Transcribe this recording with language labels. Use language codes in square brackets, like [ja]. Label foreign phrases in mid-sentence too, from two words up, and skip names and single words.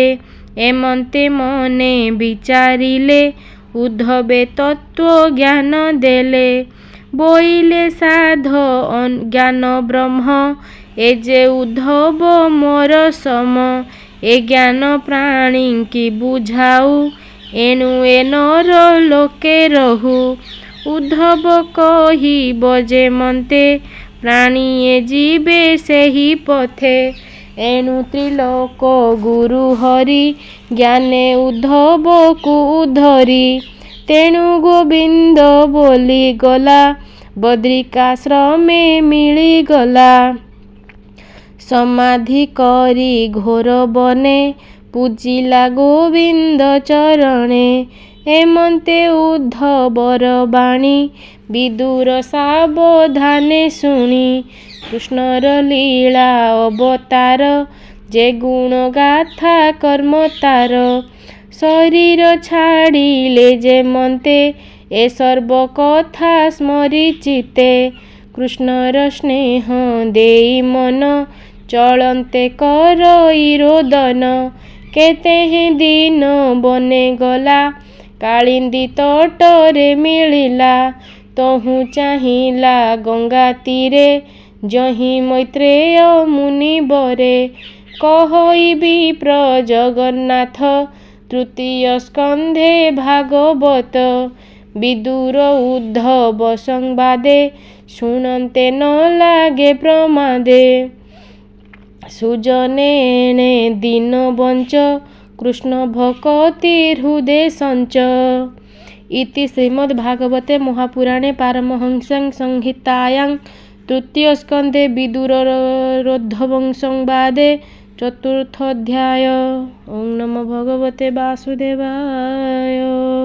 [or] ଏମନ୍ତେ ମନେ ବିଚାରିଲେ ଉଦ୍ଧବେ ତତ୍ତ୍ୱ ଜ୍ଞାନ ଦେଲେ ବୋଇଲେ ସାଧ ଜ୍ଞାନ ବ୍ରହ୍ମ ଏ ଯେ ଉଦ୍ଧବ ମୋର ସମ ଏ ଜ୍ଞାନ ପ୍ରାଣୀ କି ବୁଝାଉ ଏଣୁ ଏ ନର ଲୋକେ ରହୁ ଉଦ୍ଧବ କହି ବଜେ ମନ୍ତେ ପ୍ରାଣୀ ଏ ଜୀବେ ସେହି ପଥେ ଏଣୁ ତ୍ରିଲୋକ ଗୁରୁ ହରି ଜ୍ଞାନେ ଉଦ୍ଧବ କୋ ଉଦ୍ଧରି ତେଣୁ ଗୋବିନ୍ଦ ବୋଲି ଗଲା ବଦ୍ରିକାଶ୍ରମେ ମିଳି ଗଲା ସମାଧି କରି ଘୋର ବନେ ପୂଜିଲା ଗୋବିନ୍ଦ ଚରଣେ ଏମନ୍ତେ ଉଦ୍ଧବର ବାଣୀ ବିଦୁର ସାବଧାନେ ଶୁଣି କୃଷ୍ଣର ଲୀଳା ଅବତାର ଯେ ଗୁଣ ଗାଥା କର୍ମ ତାର ଶରୀର ଛାଡ଼ିଲେ ଯେ ମନ୍ତେ ଏ ସର୍ବ କଥା ସ୍ମରି ଚିତେ କୃଷ୍ଣର ସ୍ନେହ ଦେଇ ମନ ଚଳନ୍ତେ କରଇ ରୋଦନ କେତେ ଦିନ ବନେ ଗଲା କାଳିନ୍ଦୀ ତଟରେ ମିଳିଲା ତହୁ ଚାହିଲା ଗଙ୍ଗା ତୀରେ ଯହି ମୈତ୍ରେୟ ମୁନି ବରେ କହଇ ପ୍ର ଜଗନ୍ନାଥ ତୃତୀୟ ସ୍କନ୍ଧେ ଭାଗବତ ବିଦୁର ଉଦ୍ଧବ ସମ୍ବାଦେ ଶୁଣନ୍ତେ ନ ଲାଗେ ପ୍ରମାଦେ ସୁଜନେଣେ ଦିନ ବଞ୍ଚ କୃଷ୍ଣ ଭକ୍ତି ହୃଦୟ ସଞ୍ଚ [sa] इति श्रीमद्भागवते महापुराणे पारमहंस्यां संहितायां तृतीय स्कंधे विदुरोद्धवं संवादे चतुर्थोऽध्याय। ओं नमो भगवते वासुदेवाय।